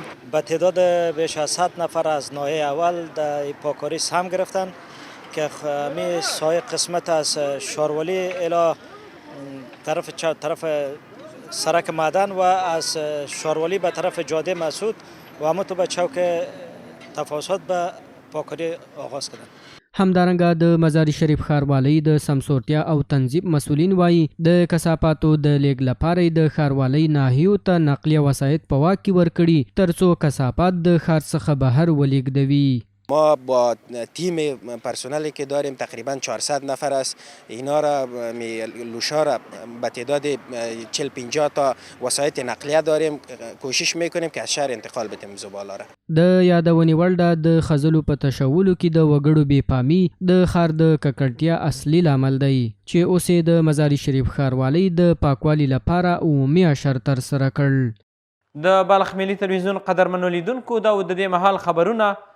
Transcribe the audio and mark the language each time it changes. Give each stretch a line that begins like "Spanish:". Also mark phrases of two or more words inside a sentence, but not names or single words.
Persian: به تعداد بیش از 100 نفر از ناحیه اول در پاککاری سهم گرفتن که همین سایر قسمت از شهروالی الی طرف سرک معدن و از شهروالی به طرف جاده مسعود و همونطور به چوک تفاوت به پاککاری آغاز کردن.
Pashto: همدارنګه د مزار شریف ښاروالۍ د سمسورتیا او تنظیم مسؤلین وایي د کثافاتو د لیږد لپاره یې د ښاروالۍ ناحیو ته نقلیه وسایط په واک کې ورکړي ترڅو کثافات د ښار څخه بهر ولیږدوي.
Persian: ما با تیم پرسنلی که داریم تقریبا 400 نفر است، اینا را لوشا را به تعداد 40-50 تا وسایط نقلیه داریم، کوشش میکنیم که از شهر انتقال بدیم زباله را.
Pashto: د یادونې وړ ده د خځلو په تشولو کې د وګړو بېپامي د ښار د ککړتیا اصلي لامل دی چې اوس یې د مزار شریف ښاروالۍ د پاکوالي لپاره عمومي اشر ترسره کړ. د بلخ ملي تلویزیون قدرمنو لیدونکو دا و د دې مهال خبرونه.